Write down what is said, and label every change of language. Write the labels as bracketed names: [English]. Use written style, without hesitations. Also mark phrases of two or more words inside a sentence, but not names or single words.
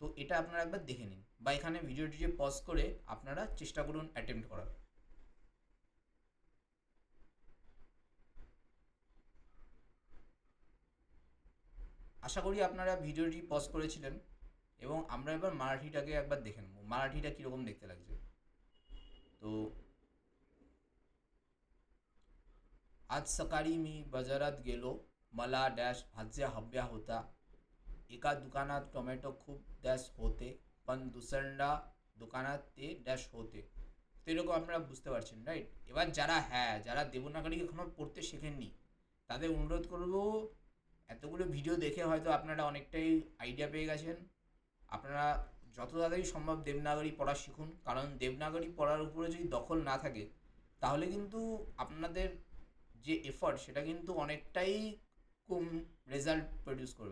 [Bangla] তো এটা আপনারা একবার দেখে নিন, বা এখানে ভিডিওটি পজ করে আপনারা চেষ্টা করুন অ্যাটেম্প্ট করার। আশা করি আপনারা ভিডিওটি পজ করেছিলেন, এবং আমরা এবার মারাঠিটাকে একবার দেখে নেব, মারাঠিটা কীরকম দেখতে লাগছে। [Marathi] তো आज सकाळी मी बाजारात गेलो, मला डॅश भाज्या हव्या होता। एका दुकानात टोमॅटो खूप डॅश होते, पण दुसऱ्या दुकानात ते डॅश होते। [Bangla] তো এরকম আপনারা বুঝতে পারছেন, রাইট? এবার যারা দেবনাগরী এখনও পড়তে শেখেননি, তাদের অনুরোধ করব, এতগুলো ভিডিও দেখে হয়তো আপনারা অনেকটাই আইডিয়া পেয়ে গেছেন। আপনারা যত তাড়াতাড়ি সম্ভব দেবনাগরী পড়া শিখুন, কারণ দেবনাগরী পড়ার উপরে যদি দখল না থাকে, তাহলে কিন্তু আপনাদের যে এফর্ট সেটা কিন্তু অনেকটাই কম রেজাল্ট প্রডিউস করবে।